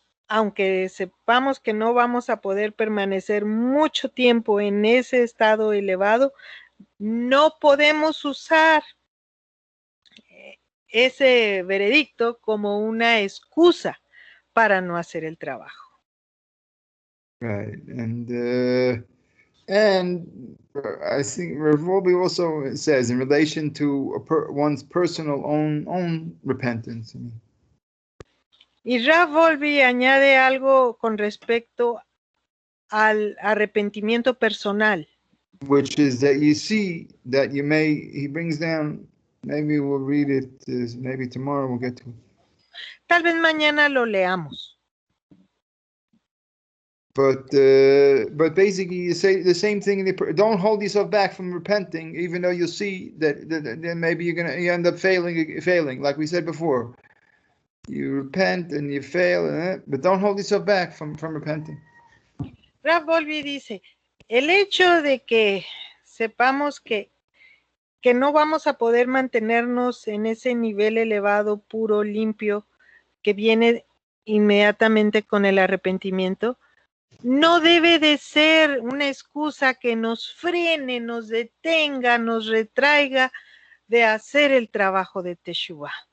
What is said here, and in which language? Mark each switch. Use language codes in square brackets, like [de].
[es] Aunque sepamos que no vamos a poder permanecer mucho tiempo en ese estado elevado, no podemos usar ese veredicto como una excusa para no hacer el trabajo. [en] Right, and I think Rav Wolbe also says in relation to one's personal own repentance. [es] Y Rav Wolbe añade algo con respecto al arrepentimiento personal. [en] which is that you see that he brings down, maybe we'll read it, maybe tomorrow we'll get to it. [es] Tal vez mañana lo leamos. [en] But basically, you say the same thing. Don't hold yourself back from repenting, even though you'll see that then maybe you end up failing. Like we said before, you repent and you fail, but don't hold yourself back from repenting. [es] Ralph Bowlby dice, el hecho de que sepamos que no vamos a poder mantenernos en ese nivel elevado, puro, limpio, que viene inmediatamente con el arrepentimiento, no debe de ser una excusa que nos frene, nos detenga, nos retraiga de hacer el trabajo de Teshuvah.